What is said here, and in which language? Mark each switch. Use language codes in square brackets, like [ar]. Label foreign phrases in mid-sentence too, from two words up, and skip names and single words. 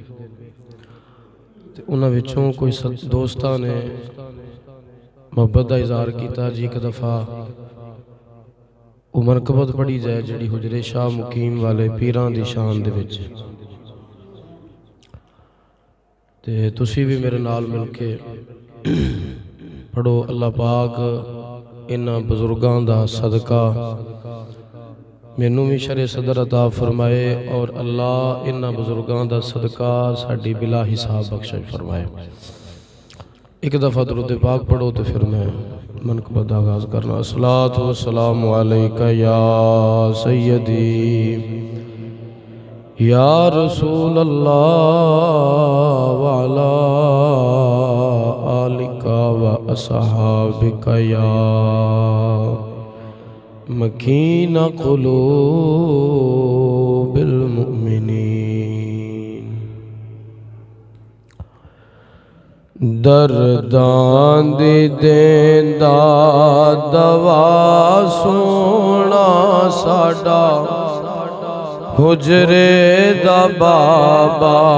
[pa] انہاں وچوں کوئی دوستاں نے محبت کا اظہار کیا جی ایک دفعہ وہ مرکبت پڑھی جائے جہڑی حجرے شاہ مقیم والے پیراں دی شان دے وچ. تے تسی بھی میرے نال مل کے پڑھو. اللہ پاک انہاں بزرگاں دا صدقہ مینوں بھی شرحِ صدر عطا فرمائے اور اللہ انہاں بزرگاں دا صدقہ ساڈی بلا حساب بخشش فرمائے. ایک دفعہ درود پاک پڑھو تو پھر میں منقبت دا آغاز کرنا. [ar] الصلاة والسلام عليك يا سيدي يا رسول الله وعلى آلك وأصحابك يا مكين قلوب المؤمنين. [pa] درداں دی دیندا دوا سونا ساڈا حجرے دا بابا.